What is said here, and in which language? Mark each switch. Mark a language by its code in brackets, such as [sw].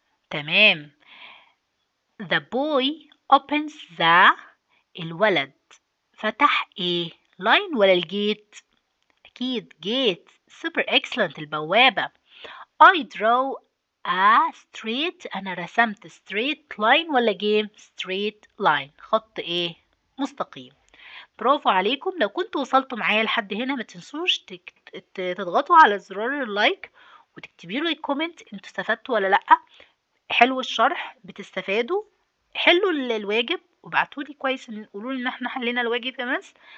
[ar] تمام. The boy opens الولد فتح ايه؟ line ولا الجيت؟ أكيد جيت. [en] super excellent. البوابة. I draw a straight. [ar] أنا رسمت straight line ولا game؟ straight line. خط ايه؟ مستقيم. برافو عليكم. لو كنتوا وصلتوا معايا لحد هنا ما تنسوش تضغطوا على زرار اللايك وتكتبي لي كومنت انتوا استفدتوا ولا لأ. حلو الشرح، بتستفادوا. حلوا الواجب وابعتولي كويس ان قولوا لي ان احنا حلينا الواجب يا مس.